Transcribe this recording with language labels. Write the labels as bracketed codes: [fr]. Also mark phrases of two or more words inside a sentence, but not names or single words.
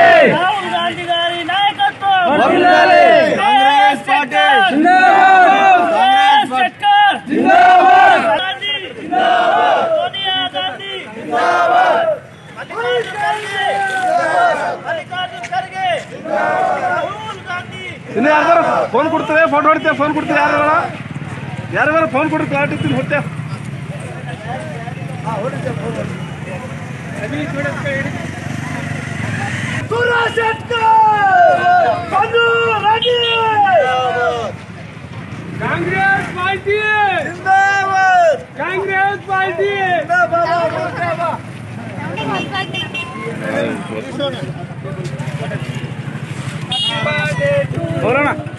[te] రాహుల్ గాంధీ గారి నాయకత్వం వర్ధిల్లాలి. కాంగ్రెస్ పార్టీ జిందాబాద్. కాంగ్రెస్ సర్కార్ జిందాబాద్. గాంధీ జిందాబాద్. సోనియా గాంధీ జిందాబాద్. అధికారులు ఖర్గే జిందాబాద్. రాహుల్ గాంధీ [kn] ಇನ್ನು ಯಾರು ಫೋನ್ ಕೊಡ್ತೇವೆ ಫೋಟೋ ಹೊಡಿತೇವೆ ಫೋನ್ ಕೊಡ್ತೇವೆ ಯಾರು ಫೋನ್ ಕೊಡ್ರಿ ಕ್ಲಾರಿಟಿ ಹೊಡ್ತೇವೆ ಕಾಂಗ್ರೆಸ್ ಪಾರ್ಟಿ ಜಿಂದಾಬಾದ್. ಕಾಂಗ್ರೆಸ್ ಪಾರ್ಟಿ बोलो